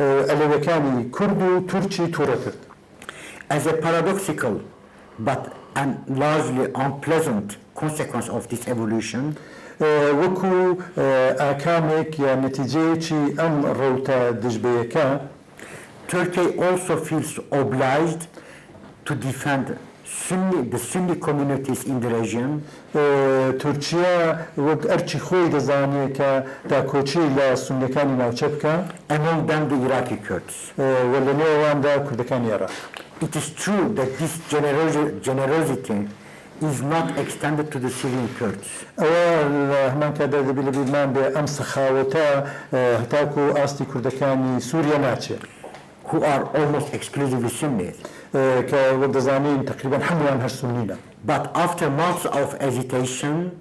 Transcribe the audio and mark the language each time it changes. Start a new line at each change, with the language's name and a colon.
Central Kurdish: ئەلێویەکانی کورد و تورکی تووڕە کرد
English: As a paradoxical but an largely unpleasant consequence of this evolution,
Central Kurdish: وەکو ئاکامێک یا نەتیجەیەکی ئەم ڕەوتە دژبەیەکە
English: Turkey also feels obliged to defend the Sunni communities in the region.
Central Kurdish: تورکیا وەک ئەرچی خۆی دەزانێت کە داکۆچی لە سونیەکانی ناوچە بکە
English: among them the Iraqi Kurds.
Central Kurdish: و لە نێواندا کوردەکانی عێراق
English: It is true that this generosity is not extended to the Syrian Kurds.
Central Kurdish: ئەوە هەمان کاتدا دەبێت لە بیرمان بێ ئەم سەخاوەتە هەتاکو ئاستی کوردەکانی سووریا ناچێت
English: who are almost exclusively Sunnis.
Central Kurdish: کە وەک دەزانین تقریبا هەمووان هەر سوننینە.
English: But after months of hesitation,